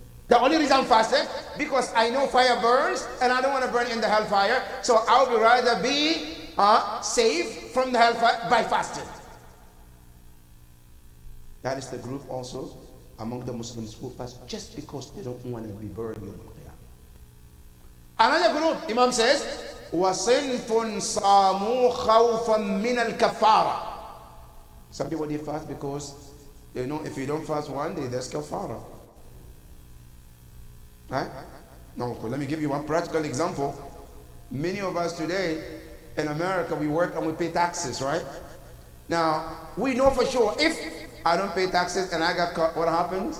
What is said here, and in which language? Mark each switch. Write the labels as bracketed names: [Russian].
[English] The only reason I'm fasting because I know fire burns and I don't want to burn in the hellfire. So I would rather be saved from the hellfire by fasting. That is the group also among the Muslims who fast just because they don't want to be burned. Another group, Imam says, [Arabic] وَصِنْفٌ صَامُوا خَوْفًا مِنَ الْكَفَّارَةِ. [English] Some people they fast because they know if you don't fast one day, there's kafara. Right? Now, let me give you one practical example. Many of us today in America, we work and we pay taxes, right? Now, we know for sure if I don't pay taxes and I got caught, what happens?